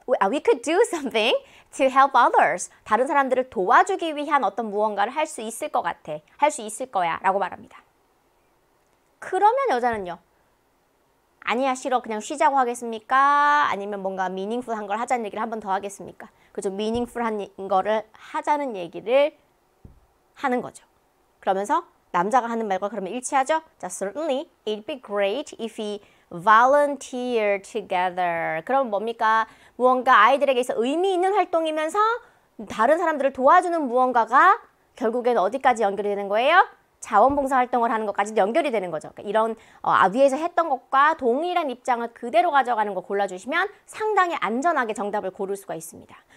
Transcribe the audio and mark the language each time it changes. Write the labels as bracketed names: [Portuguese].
[English] We could do something to help others. [Korean] 다른 사람들을 도와주기 위한 어떤 무언가를 할 수 있을 것 같아. 할 수 있을 거야 라고 말합니다. 그러면 여자는요. 아니야 싫어 그냥 쉬자고 하겠습니까? 아니면 뭔가 meaningful한 걸 하자는 얘기를 한 번 더 하겠습니까? 그죠? meaningful한 거를 하자는 얘기를 하는 거죠. 그러면서 남자가 하는 말과 그러면 일치하죠? [English] 자, certainly it'd be great if we volunteer together. [Korean] 그럼 뭡니까? 무언가 아이들에게 있어 의미 있는 활동이면서 다른 사람들을 도와주는 무언가가 결국엔 어디까지 연결이 되는 거예요? 자원봉사 활동을 하는 것까지 연결이 되는 거죠. 그러니까 이런 위에서 했던 것과 동일한 입장을 그대로 가져가는 거 골라주시면 상당히 안전하게 정답을 고를 수가 있습니다.